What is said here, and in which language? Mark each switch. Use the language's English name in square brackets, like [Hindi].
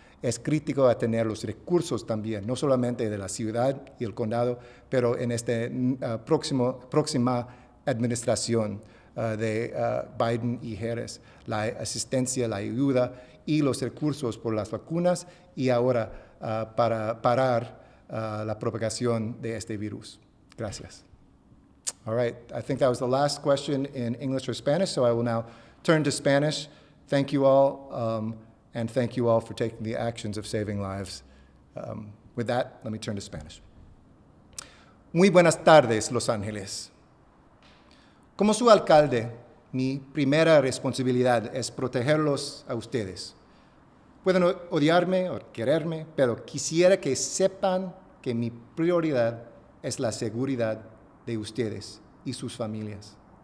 [Spanish] Es crítico tener los recursos también, no solamente de la ciudad y el condado, pero en esta próxima administración de Biden y Harris, la asistencia, la ayuda y los recursos por las vacunas y ahora para parar la propagación de este virus. Gracias. [English] All right, I think that was the last question in English or Spanish, so I will now turn to Spanish. Thank you all, and thank you all for taking the actions of saving lives. With that, let me turn to Spanish. [Spanish] Muy buenas tardes, Los Ángeles. Como su alcalde, mi primera responsabilidad es protegerlos a ustedes. Pueden odiarme o quererme, pero quisiera que sepan que mi prioridad es la seguridad de ustedes y sus familias.